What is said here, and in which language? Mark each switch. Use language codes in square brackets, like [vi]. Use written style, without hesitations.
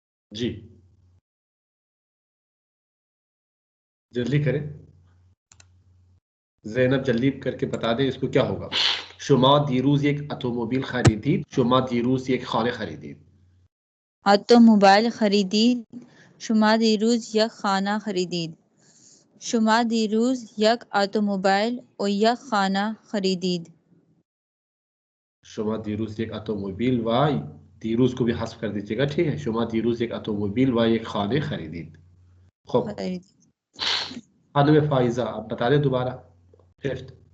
[ur] جی جلدی کریں، زینب جلدی کر کے بتا دیں اس کو کیا ہوگا. [fa] شما دیروز یک اتومبیل خریدید. شما دیروز یک خانه خریدید. اتومبیل خریدید. شما دیروز یک خانه خریدید. شما دیروز یک اتومبیل و یک خانه خریدید. شما دیروز یک اتومبیل و [ur] دیروز کو بھی حذف کر دیجیے گا، ٹھیک ہے. [fa] شما دیروز یک اتومبیل و یک خانه خریدید. [ur] خب خانم فائزہ آپ بتا دیں دوبارہ. ففتھ.